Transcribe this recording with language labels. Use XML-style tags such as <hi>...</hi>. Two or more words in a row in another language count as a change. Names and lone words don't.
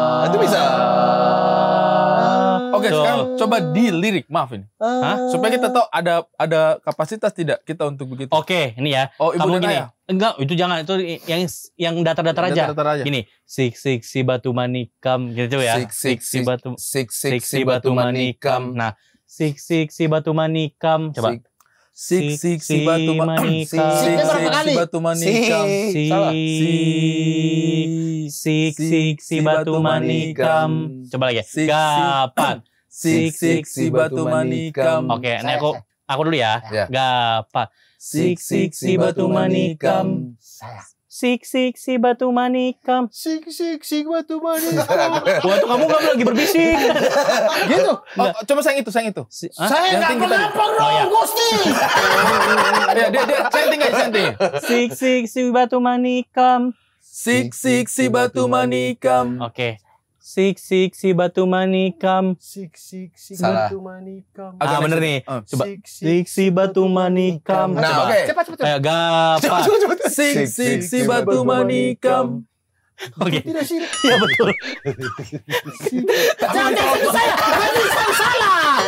<id>Itu bisa. Oke, sekarang coba di lirik, maaf ini. Hah? Supaya kita tahu ada kapasitas tidak kita untuk begitu. Oke, ini ya. Oh, ibu Kamu dan gini. ayah. Enggak, itu jangan. Itu yang datar-datar aja. Datar-datar aja. Gini, sik si batu manikam gitu ya. Sik si batu si batu manikam. Nah, sik si batu manikam. Coba. Sik si batu manikam. Sik berapa kali? si batu manikam. Salah. Sik si batu manikam. Coba lagi. Sik, Gapat. Sik si batu manikam. Oke, ini aku dulu ya. Ya. Gapat. Sik si batu manikam. Saya. Sik si batu manikam. Sik batu manikam. Wah, itu kamu lagi berbisik. Gitu. Oh, coba sayang itu. Hah? Saya Yang nggak tinggi tadi. kenapa Oh, ya. Gusti. Ya, dia senting aja senting. Sik si batu manikam. Sik si batu manikam. Oke. Sik si batu manikam. Sik Salah. batu manikam. Ah, bener nih. Coba. Sik Si batu manikam. Nah, Coba. oke. Cepat. Kayak gapat. Sik si batu manikam. Oke. Tidak sih. Iya betul. Jangan itu saya. Nanti saya salah.</id>